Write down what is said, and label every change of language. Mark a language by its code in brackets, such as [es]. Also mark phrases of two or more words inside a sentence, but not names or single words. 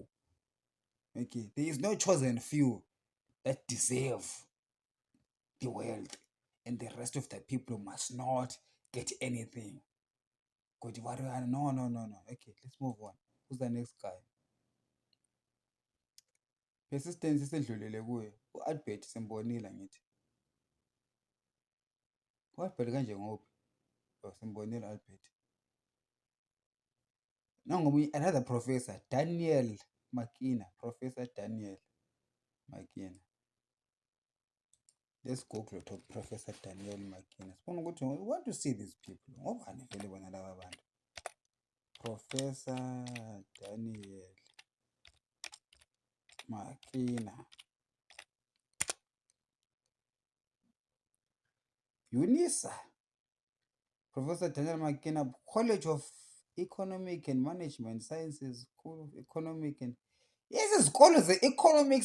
[en] Okay, there is no chosen few that deserve the wealth, and the rest of the people must not get anything. No, no, no, no. Okay, let's move on. Who's the next guy? Persistence [nd] isedlulele kuye. U-Albert simbonile ngithi. U-Albert kanje ngophi? Oh, simbonile Albert. Nangomunye [en] another professor, Daniel Makina. Professor Daniel Makina. Let's Google to Professor Daniel Makina. [nd] Sifuna ukuthi [en] we want to see these people. [nd] Ngobani vele bona laba bantu? [en] Professor Daniel Makina. UNISA. Professor Daniel Makina, College of Economic and Management Sciences, School of Economic and yes, scholars, the economics.